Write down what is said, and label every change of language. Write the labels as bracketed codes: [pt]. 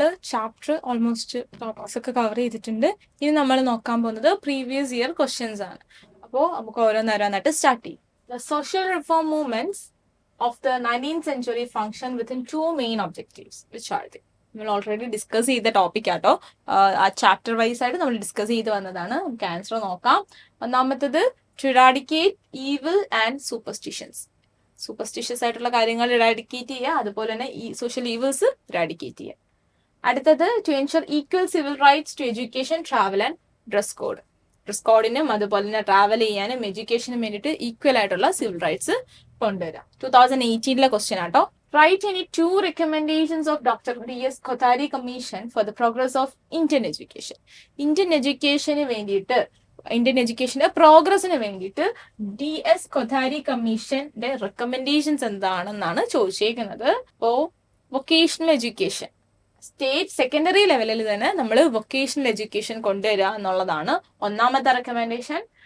[ml] Chapter almost topics ഒക്കെ cover ചെയ്തിട്ടുണ്ട്. ഇനി നമ്മൾ നോക്കാൻ പോകുന്നത് പ്രീവിയസ് ഇയർ ക്വസ്റ്റ്യൻസ് ആണ്. അപ്പോൾ നമുക്ക് ഓരോന്നോരോന്നായിട്ട് സ്റ്റാർട്ട് ചെയ്യും. [en] The social reform movements of the 19th century function within two main objectives, which are they? [ml] നമ്മൾ ഓൾറെഡി ഡിസ്കസ് ചെയ്ത ടോപ്പിക് ആട്ടോ. ആ ചാപ്റ്റർ വൈസ് ആയിട്ട് നമ്മൾ ഡിസ്കസ് ചെയ്ത് വന്നതാണ്. നമുക്ക് ആൻസർ നോക്കാം. ഒന്നാമത്തത് [en] to eradicate evil and superstitious [ml] ആയിട്ടുള്ള കാര്യങ്ങൾ ഇറാഡിക്കേറ്റ് ചെയ്യുക, അതുപോലെ തന്നെ ഈ സോഷ്യൽ ഈവിൾസ് ഇറാഡിക്കേറ്റ് ചെയ്യുക. അടുത്തത് [en] to ensure equal civil rights to education, travel and dress [ml] കോഡിനും അതുപോലെ തന്നെ ട്രാവൽ ചെയ്യാനും എഡ്യൂക്കേഷനും വേണ്ടിയിട്ട് ഈക്വൽ ആയിട്ടുള്ള സിവിൽ റൈറ്റ്സ് കൊണ്ടുവരാം. 2018 ക്വസ്റ്റ്യൻ ആട്ടോ. [en] Write any two recommendations of Dr. D.S. Kothari Commission for the progress of Indian education. [ml] Indian എഡ്യൂക്കേഷന് വേണ്ടിയിട്ട്, Indian എഡ്യൂക്കേഷന്റെ പ്രോഗ്രസിന് വേണ്ടിയിട്ട് DS കൊഥാരി കമ്മീഷന്റെ റെക്കമെൻഡേഷൻസ് എന്താണെന്നാണ് ചോദിച്ചേക്കുന്നത്. അപ്പോ വൊക്കേഷണൽ എഡ്യൂക്കേഷൻ, സ്റ്റേറ്റ് സെക്കൻഡറി ലെവലിൽ തന്നെ നമ്മൾ വൊക്കേഷണൽ എഡ്യൂക്കേഷൻ കൊണ്ടുവരിക എന്നുള്ളതാണ് ഒന്നാമത്തെ റെക്കമെൻഡേഷൻ.